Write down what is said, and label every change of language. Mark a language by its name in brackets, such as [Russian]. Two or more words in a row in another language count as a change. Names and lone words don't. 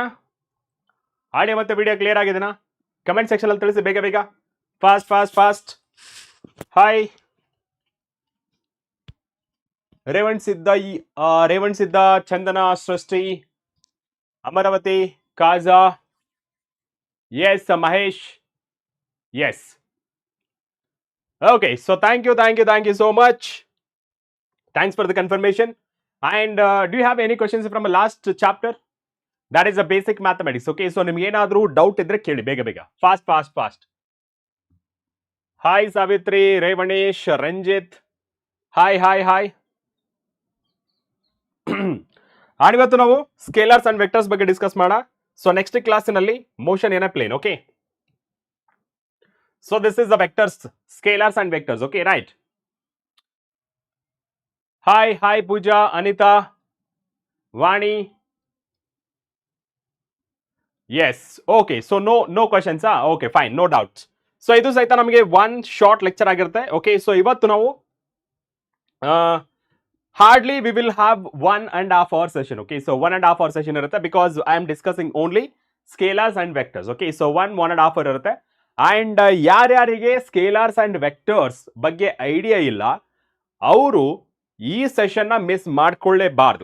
[Kannada] ಆಡಿಯೋ ಮತ್ತೆ ವಿಡಿಯೋ ಕ್ಲಿಯರ್ ಆಗಿದೆನಾ? [English] comment section [Kannada] ಅಲ್ಲಿ ತಿಳಿಸಿ ಬೇಗ ಬೇಗ. [English] fast fast fast. ಹಾಯ್ ರೇವಣ್ ಸಿದ್ಧ, ಚಂದನ, ಸೃಷ್ಟಿ, ಅಮರಾವತಿ, ಕಾಜಾ. Yes, Mahesh. Yes. Okay, so thank you so much. Thanks for the confirmation. And do you have any questions from the last chapter? That is the basic mathematics. Okay, so [Kannada] ನಿಮ್ಗೆ ಏನಾದರೂ ಡೌಟ್ ಇದ್ರೆ ಕೇಳಿ ಬೇಗ ಬೇಗ. [English] Fast, fast, fast. Hi Savitri, Revanish, Ranjit. Hi, hi, hi. [Kannada] ಇವತ್ತು ನಾವು [English] scalars and vectors [Kannada] ಬಗ್ಗೆ ಡಿಸ್ಕಸ್ ಮಾಡೋಣ. [English] so next ಕ್ಲಾಸಿನಲ್ಲಿ motion in a plane. ಓಕೆ, so this is the vectors, scalars and vectors. Okay, right. Hi Pooja, Anita, Vani. Yes, okay, so no questions. Okay, fine, no doubts. [Kannada] So ಇದು ಸಹಿತ ನಮಗೆ [English] one short lecture [Kannada] ಆಗಿರುತ್ತೆ. [English] okay, so [Kannada] ಇವತ್ತು ನಾವು [English] hardly we will have 1.5 hour session. okay, so 1.5 hour session ಇರುತ್ತೆ, because I am discussing only scalars and vectors. okay, so 1.5 hour ಇರುತ್ತೆ. [Kannada] ಅಂಡ್ ಯಾರ್ಯಾರಿಗೆ [English] scalars and vectors [Kannada] ಬಗ್ಗೆ ಐಡಿಯಾ ಇಲ್ಲ ಅವರು ಈ ಸೆಷನ್ ನ ಮಿಸ್ ಮಾಡ್ಕೊಳ್ಳೇಬಾರ್ದು.